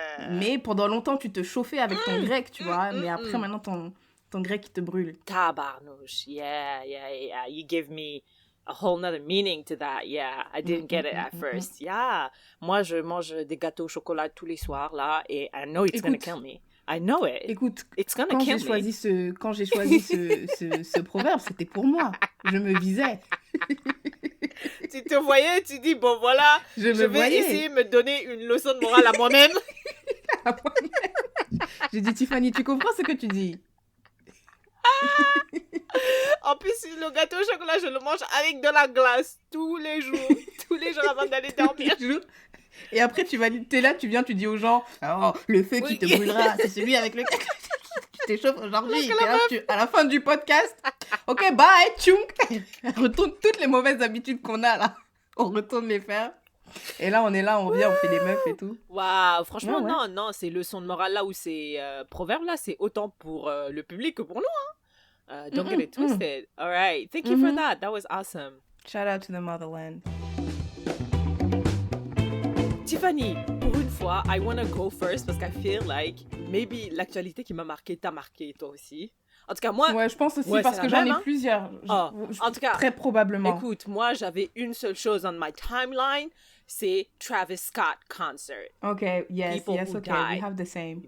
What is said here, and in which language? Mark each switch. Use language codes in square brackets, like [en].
[fr] Mais pendant longtemps, tu te chauffais avec ton grec, tu vois. Mais après, maintenant, ton grec, il te brûle. Tabarnouche, yeah. [en] You give me a whole nother meaning to that. Yeah, I didn't get it at first. Yeah. [fr] Moi, je mange des gâteaux au chocolat tous les soirs, là, et [en] I know it's gonna kill me. I know it. [fr] Écoute, [en] it's gonna kill me. [fr] Quand j'ai choisi ce proverbe, c'était pour moi. Je me visais. Tu te voyais, tu dis, bon, voilà, je vais essayer de me donner une leçon de morale à moi-même. J'ai dit, Tiffany, tu comprends ce que tu dis? En plus, le gâteau au chocolat, je le mange avec de la glace tous les jours avant d'aller dormir. Et après, t'es là, tu viens, tu dis aux gens, oh, le feu qui te brûlera, c'est celui avec lequel tu t'échauffes aujourd'hui. À la fin du podcast, ok, bye, tchounk. On retourne toutes les mauvaises habitudes qu'on a là. On retourne les faire. Et là, on est là, on revient, on fait des meufs et tout. Waouh, franchement, non, ces leçons de morale là ou ces proverbes là, c'est autant pour le public que pour nous. [en] Hein. Don't get it twisted. All right, thank you for that. That was awesome. Shout out to the motherland. [fr] Tiffany, pour une fois, [en] I want to go first [fr] parce qu' [en] I feel like maybe [fr] l'actualité qui m'a marqué t'a marqué toi aussi. En tout cas, moi... Ouais, je pense aussi parce que j'en ai plusieurs. En tout cas, très probablement. Écoute, moi, j'avais une seule chose [en] on my timeline, [fr] c'est Travis Scott concert. [en] Ok, yes, okay, we have the same.